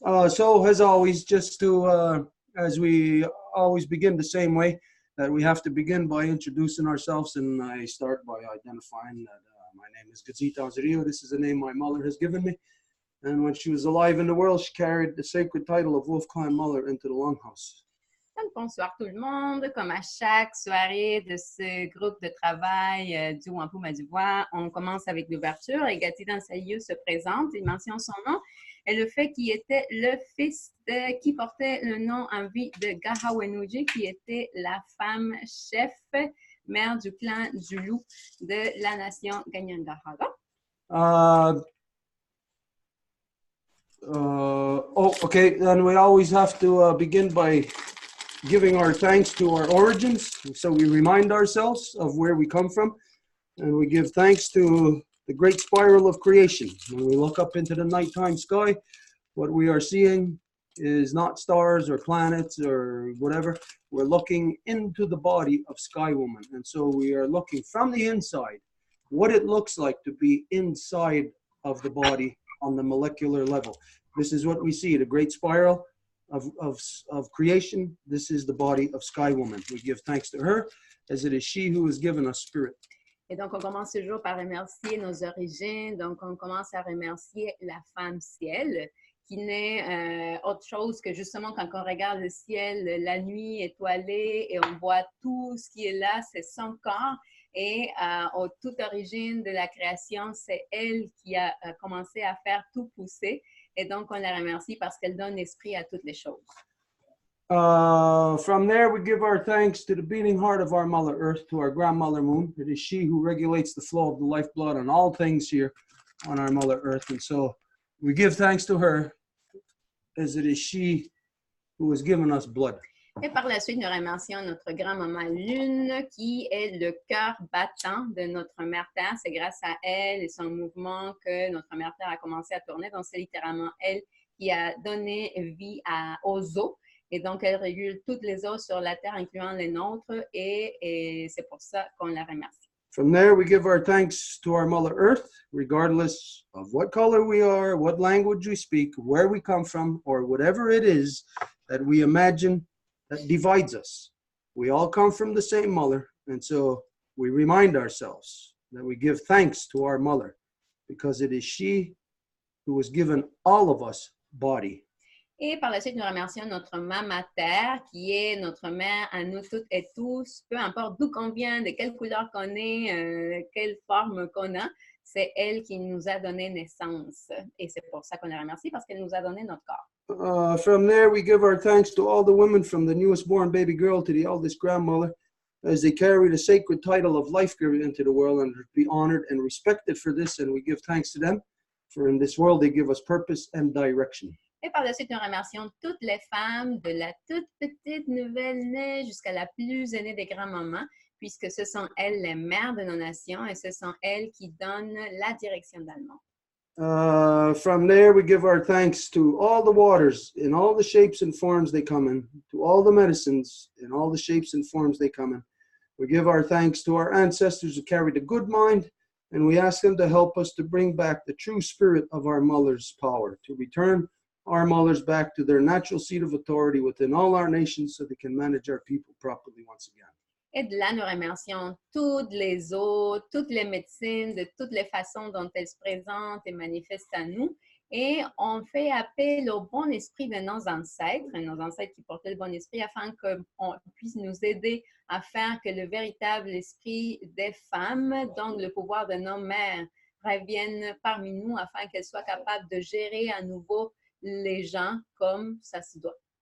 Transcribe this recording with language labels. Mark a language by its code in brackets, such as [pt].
[en] So as always, just to, as we always begin the same way, that we have to begin by introducing ourselves, and I start by identifying that my name is Gazita Azario. This is the name my mother has given me. And when she was alive in the world, she carried the sacred title of Wolfgang Muller into the Longhouse. [fr] Bonsoir tout le monde. Comme à chaque soirée de ce groupe de travail du Wampum à Deux Voies, on commence avec l'ouverture et Gati Dansaliou se présente, il mentionne son nom et le fait qu'il était le fils qui portait le nom en vie de Gahawenuji, qui était la femme chef, mère du clan du loup de la nation Ganyangahara. [en] Okay, then we always have to begin by giving our thanks to our origins. So we remind ourselves of where we come from, and we give thanks to the great spiral of creation. When we look up into the nighttime sky, what we are seeing is not stars or planets or whatever. We're looking into the body of Sky Woman. And so we are looking from the inside, what it looks like to be inside of the body on the molecular level. This is what we see, the great spiral of creation. This is the body of Sky Woman. We give thanks to her, as it is she who has given us spirit. [fr] Et donc, on commence toujours par remercier nos origines. Donc, on commence à remercier la femme ciel, qui n'est autre chose que justement quand on regarde le ciel, la nuit étoilée, et on voit tout ce qui est là, c'est son corps. Et toute origine de la création, c'est elle qui a commencé à faire tout pousser. Et donc, on la remercie parce qu'elle donne esprit à toutes les choses. [en] From there, we give our thanks to the beating heart of our Mother Earth, to our grandmother Moon. It is she who regulates the flow of the lifeblood on all things here on our Mother Earth. And so we give thanks to her, as it is she who has given us blood. [fr] Et par la suite, nous remercions notre grand-maman Lune, qui est le cœur battant de notre mère Terre. C'est grâce à elle et son mouvement que notre mère Terre a commencé à tourner. Donc, c'est littéralement elle qui a donné vie aux eaux. Et donc, elle régule toutes les eaux sur la Terre, incluant les nôtres. Et c'est pour ça qu'on la remercie. [en] From there, we give our thanks to our Mother Earth, regardless of what color we are, what language we speak, where we come from, or whatever it is that we imagine that divides us. We all come from the same mother, and so we remind ourselves that we give thanks to our mother because it is she who has given all of us body. [fr] Et par la suite, nous remercions notre maman Terre, qui est notre mère à nous toutes et tous, peu importe d'où qu'on vient, de quelle couleur qu'on est, quelle forme qu'on a, c'est elle qui nous a donné naissance. Et c'est pour ça qu'on la remercie, parce qu'elle nous a donné notre corps. [en] From there, we give our thanks to all the women, from the newest born baby girl to the eldest grandmother, as they carry the sacred title of life giver into the world and be honored and respected for this. And we give thanks to them, for in this world they give us purpose and direction. [fr] Et par la suite, nous remercions toutes les femmes, de la toute petite nouvelle-née jusqu'à la plus aînée des grands-mamans, puisque ce sont elles les mères de nos nations et ce sont elles qui donnent la direction dans le monde. [en] From there, we give our thanks to all the waters in all the shapes and forms they come in, to all the medicines in all the shapes and forms they come in. We give our thanks to our ancestors who carried a good mind, and we ask them to help us to bring back the true spirit of our mother's power, to return our mothers back to their natural seat of authority within all our nations so they can manage our people properly once again. [fr] Et de là, nous remercions toutes les autres, toutes les médecines, de toutes les façons dont elles se présentent et manifestent à nous. Et on fait appel au bon esprit de nos ancêtres qui portaient le bon esprit, afin qu'on puisse nous aider à faire que le véritable esprit des femmes, donc le pouvoir de nos mères, revienne parmi nous, afin qu'elles soient capables de gérer à nouveau les gens comme ça se doit.